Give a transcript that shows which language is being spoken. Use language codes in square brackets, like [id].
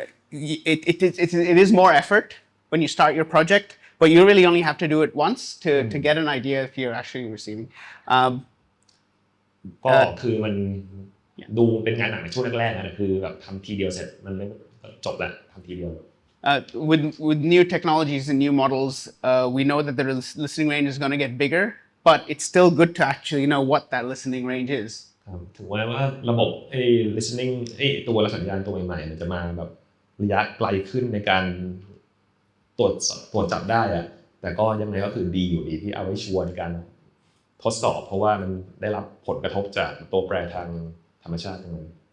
[en] It is more effort when you start your project, but you really only have to do it once to get an idea if you're actually receiving. [th] ก็คือมันดูเป็นงานหนักในช่วงแรกๆนะคือแบบทำทีเดียวเสร็จมันไม่จบแล้วทำทีเดียว [en] With new technologies and new models, we know that the listening range is going to get bigger, but it's still good to actually know what that listening range is. [th] ถึงว่าระบบ listening ตัวรับสัญญาณตัวใหม่ๆมันจะมาแบบระยะไกลขึ้นในการตรวจจับได้อะแต่ก็ยังไงก็คือดีอยู่ดีที่เอาไว้ชัวร์ในการทดสอบเพราะว่ามันได้รับผลกระทบจากตัวแปรทางธรรมชาติทั้งนั้น